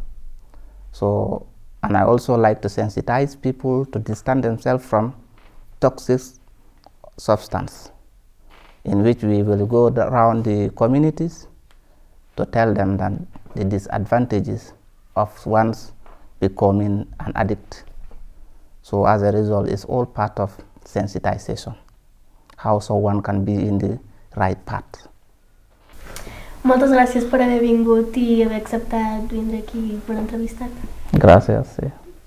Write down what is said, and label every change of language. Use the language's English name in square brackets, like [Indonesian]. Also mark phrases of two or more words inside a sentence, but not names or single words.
[English] So, and I also like to sensitize people to distance themselves from toxic substance, in which we will go around the communities to tell them that the disadvantages of one's becoming an addict. So as a result, it's all part of sensitization, how someone can be in the right path. [Catalan] Moltes gràcies per haver vingut i haver acceptat vindre aquí per entrevistar-te. Gràcies, sí.